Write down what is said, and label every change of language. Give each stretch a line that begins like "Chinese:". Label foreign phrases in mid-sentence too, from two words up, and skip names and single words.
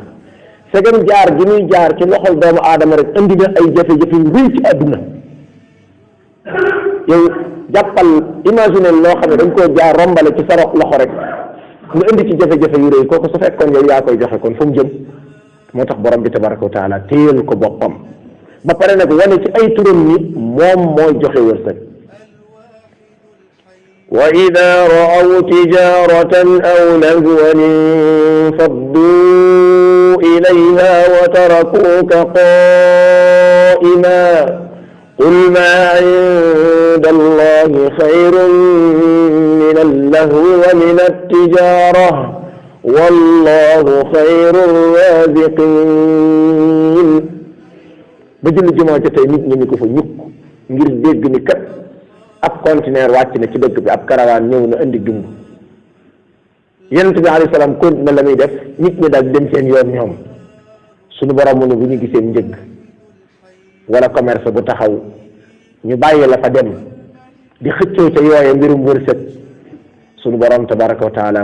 Wolof: segam jaar gi muy jaar ci loxol doomu aadama rek indi na ay jafe-jafe yu rëy ci àdduna yow jàppal imaginer loo xam ne dañ koo jaar rombale ci sa loxo rek nga indi ci jafe-jafe yu rëy kooku su fekkoon yow yaa koy joxe kon fu mu jëm moo tax borom bi
Arabic: تبارك وتعالى
Wolof: téyel ko boppam ba pare nag wane ci ay turam ni moom mooy joxe wërsëg
Arabic: وإذا رأوا تجارة أو لهوا انفضوا إليها وتركوك قائما قل ما عند الله خير من اللهو ومن التجارة والله خير الرازقين
Wolof: ba julli jumaa ca tey nit ñi ko fa ñukk ngir dégg ni kat ab conteneur wàcc na ci dëkk bi ab karawaan ñëw na indi dund yonent bi
Arabic: عليه السلام
Wolof: kon na la muy def nit ñi daal dem seen yoon ñoom suñu borom mu ne bu ñu gisee njëgg wala commerce bu taxaw ñu bàyyi la fa dem di xëccoo ca yooye mbirum wërsëg suñu borom
Arabic: تبارك وتعالى